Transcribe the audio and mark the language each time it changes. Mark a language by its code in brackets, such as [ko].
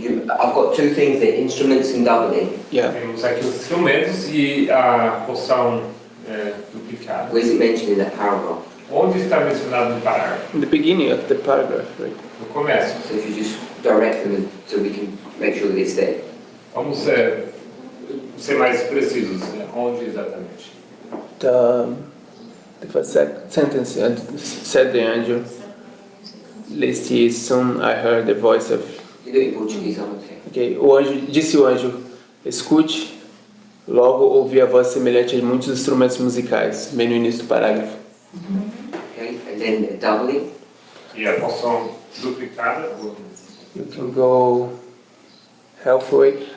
[en] I've got two things there, instruments and doubling. Yeah. [pt] Temos aqui os instrumentos e a porção duplicada. [en] Where's it mentioned in that paragraph? [pt] Onde está mencionado no parágrafo? [en] In the beginning of the paragraph, right? [pt] No começo. [en] So if you just direct them so we can make sure that it's there. [pt] Vamos ser mais precisos, né? Onde exatamente? [en] The first sentence said the angel, lest ye soon I heard the voice of. You do it in Portuguese, I'm okay. [pt] Ok, disse o anjo, escute, logo ouvi a voz semelhante a muitos instrumentos musicais, bem no início do parágrafo. [en] Okay, and then doubling. [pt] E a porção duplicada? [en] You can go halfway.